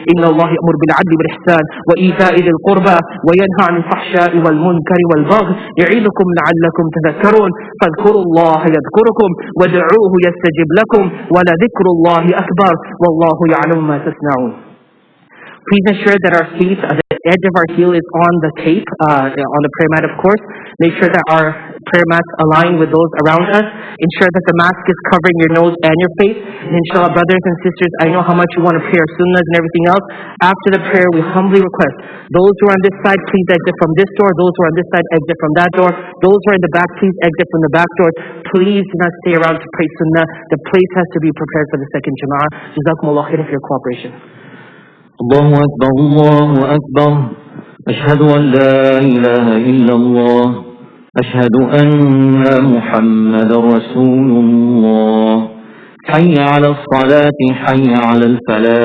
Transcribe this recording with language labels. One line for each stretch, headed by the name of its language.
Arabic: إن الله يأمر بالعدل والإحسان وإيتاء ذي القربى وينهى عن الفحشاء والمنكر والبغي يعظكم لعلكم تذكرون. فاذكروا الله يذكركم وادعوه يستجب لكم ولذكر الله أكبر والله يعلم ما تصنعون.
English: Please ensure that our feet, the edge of our heel is on the tape, on the prayer mat, of course. Make sure that our prayer mats align with those around us. Ensure that the mask is covering your nose and your face. And inshallah, brothers and sisters, I know how much you want to pray our sunnahs and everything else. After the prayer, we humbly request those who are on this side, please exit from this door. Those who are on this side, exit from that door. Those who are in the back, please exit from the back door. Please do not stay around to pray sunnah. The place has to be prepared for the second jama'ah. Jazakumullah khair for your cooperation.
Arabic: الله أكبر الله أكبر أشهد أن لا إله إلا الله أشهد أن محمد رسول الله حي على الصلاة حي على الفلاح